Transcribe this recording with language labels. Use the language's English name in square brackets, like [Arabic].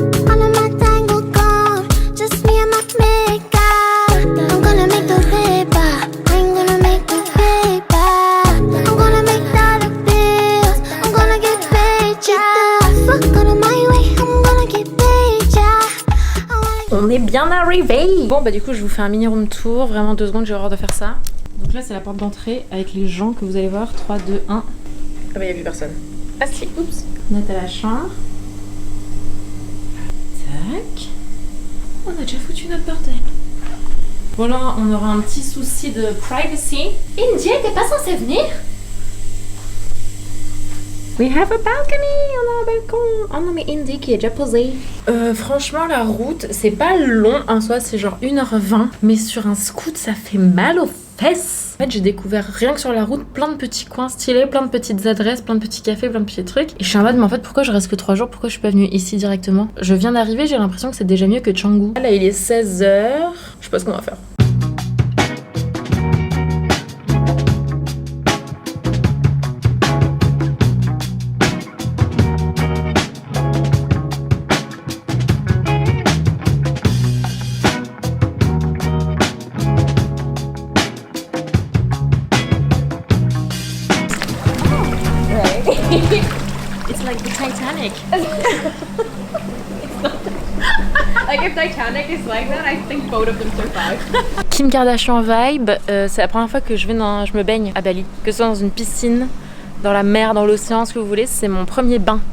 [English] All of my tango gone, just me and my makeup. I'm gonna make the paper, I'm gonna make the paper. I'm gonna make dollar bills, I'm gonna get paid, yeah. Fuck out of my way, I'm gonna get paid, yeah. [French] On est bien arrivé. Bon bah du coup je vous fais un mini room tour, vraiment 2 secondes, j'ai horreur de faire ça. Donc là c'est la porte d'entrée avec les gens que vous allez voir, 3, 2, 1. Ah bah y'a plus personne. Ah si, oups. On est à la chambre. Tac. On a déjà foutu notre bordel. Voilà, on aura un petit souci de privacy. Indy, t'es pas censée venir? [English] We have a balcony, [French] on a un balcon. Oh non mais Indy qui est déjà posé. Franchement la route c'est pas long en soi, c'est genre 1h20. Mais sur un scoot ça fait mal aux fesses. En fait j'ai découvert rien que sur la route plein de petits coins stylés, plein de petites adresses, plein de petits cafés, plein de petits trucs. Et je suis en mode mais en fait pourquoi je reste que 3 jours, pourquoi je suis pas venue ici directement? Je viens d'arriver, j'ai l'impression que c'est déjà mieux que Canggu. Là il est 16h, je sais pas ce qu'on va faire. [English] It's like the Titanic. Like if Titanic is like that, I think both of them survive. [French] Kim Kardashian vibe, c'est la première fois que je me baigne à Bali. Que ce soit dans une piscine, dans la mer, dans l'océan, ce que vous voulez, c'est mon premier bain.